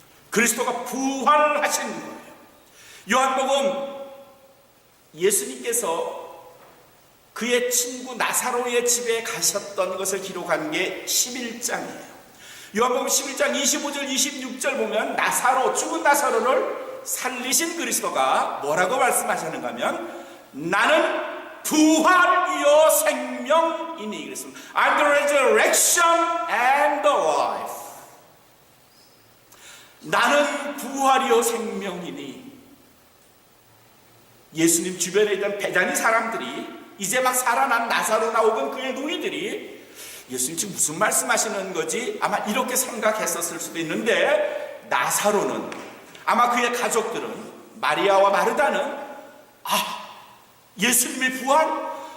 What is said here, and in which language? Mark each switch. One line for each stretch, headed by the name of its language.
Korean: 그리스도가 부활하신 거예요. 요한복음 예수님께서 그의 친구 나사로의 집에 가셨던 것을 기록한 게 11장이에요. 요한복음 11장 25절 26절 보면 나사로, 죽은 나사로를 살리신 그리스도가 뭐라고 말씀하시는가 하면 나는 부활이요 생명이니 그랬습니다.
English: I'm the resurrection and the life.
Korean: 나는 부활이요 생명이니. 예수님 주변에 있던 배단위 사람들이, 이제 막 살아난 나사로나 혹은 그의 노이들이 예수님 지금 무슨 말씀하시는 거지? 아마 이렇게 생각했었을 수도 있는데, 나사로는, 아마 그의 가족들은, 마리아와 마르다는 예수님의 부활?